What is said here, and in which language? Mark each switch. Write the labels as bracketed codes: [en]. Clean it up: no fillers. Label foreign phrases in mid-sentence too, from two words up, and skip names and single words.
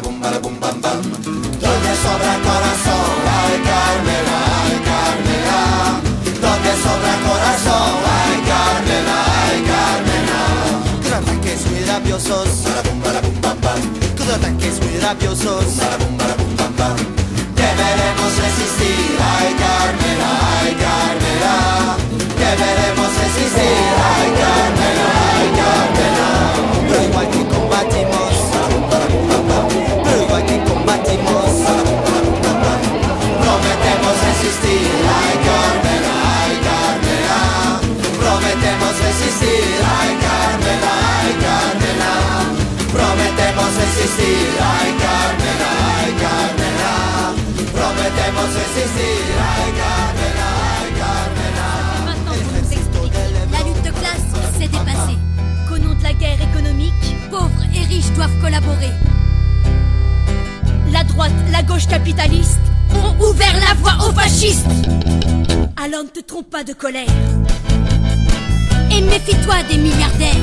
[es] Donde sobra corazón, ay Carmela, ay Carmela. Donde sobra corazón, ay Carmela, ay Carmela. rabiosos. Con ataques muy rabiosos. Deberemos resistir, ay Carmela, ay Carmela. Deberemos resistir, ay Carmela, ay Carmela. Pero igual que combatimos, pero igual que combatimos, prometemos resistir, ay Carmela, ay Carmela. Prometemos resistir, ay Carmela, ay Carmela. Prometemos resistir, ay Carmela, ay Carmela. Prometemos resistir, ay Carmela, ay Carmela. [fr] Maintenant qu'on nous explique, la lutte de classe s'est dépassée. Qu'au nom de la guerre économique, pauvres et riches doivent collaborer. La droite, la gauche capitaliste ont ouvert la voie aux fascistes. Alors ne te trompe pas de colère et méfie-toi des milliardaires.